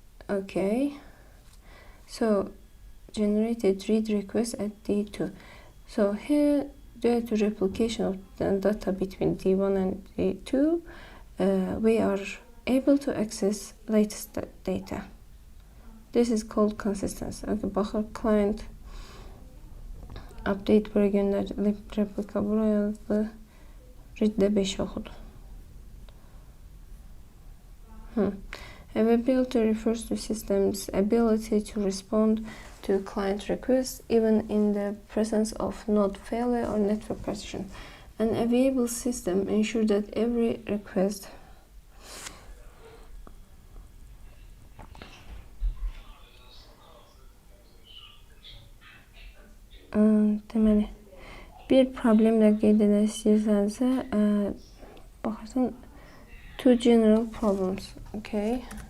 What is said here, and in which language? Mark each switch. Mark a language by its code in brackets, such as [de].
[en] Okay, so generated read request at D2. So here, due to replication of the data between D1 and D2, we are able to access latest data. This is called consistency. [az] Okay, baxır client update buraya göndərilib, replika buraya yazdı, read-də 5 oxudu. [en] Availability refers to system's ability to respond to client requests even in the presence of node failure or network partition. An available system ensures that every request [az] deməli, bir problemlə qeyd edə istəyirsənsə, baxırsan, [en] two general problems, okay?